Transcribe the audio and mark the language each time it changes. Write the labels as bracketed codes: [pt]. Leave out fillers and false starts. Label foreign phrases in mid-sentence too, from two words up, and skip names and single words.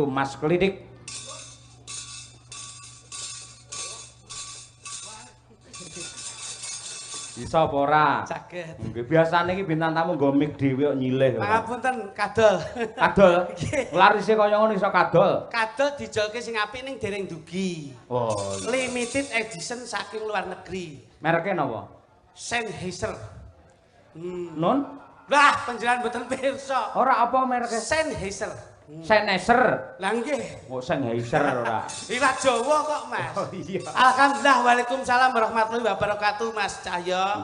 [jv] Mas Klidik. Bisa apa ora? Saged. Nggih, biasane iki bintang tamu nggo mik dhewe kok nyilih. Pangapunten kadol. Kadol. Larise kaya ngono iso kadol. Kadol dijolke sing apik ning dereng dugi. Oh. [en] Limited edition [jv] saking [id] luar negeri. [jv] Mereke napa? Sennheiser. Nun? Lah, panjenengan mboten pirsa. Ora apa mereke? Sennheiser. Sennheiser. Lah nggih. Oh, Sennheiser ora. Iwak Jawa kok, Mas. Oh iya. [ar] الحمد لله، وعليكم السلام ورحمة الله وبركاته, Mas Cahyo.